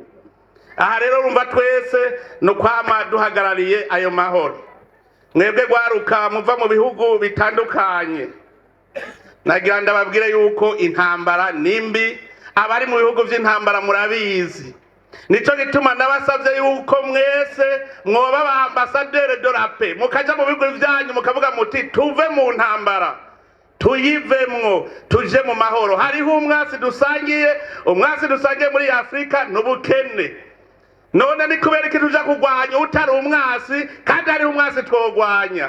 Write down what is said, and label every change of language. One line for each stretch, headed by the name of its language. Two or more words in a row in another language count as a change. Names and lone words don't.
Rundi: Aha rero rumva twese no kwama duhagarariye ayo mahoro. Mwebwe gwaruka muva mu bihugu bitandukanye, nagira ndababwire yuko intambara nimbi, abari mu bihugu vy'intambara murabizi. Nico gituma ndabasavye yuko mwese mwoba ba
French: ambassadeur de la paix,
Rundi: mukaja mu bihugu vyanyu mukavuga muti tuve mu ntambara tuyivemwo tuje mu mahoro. Hariho umwasi dusangiye muri Afrika n'ubukene. None ni kubera iki tuja kugwanya utari umwasi, kandi hari umwasi twogwanya?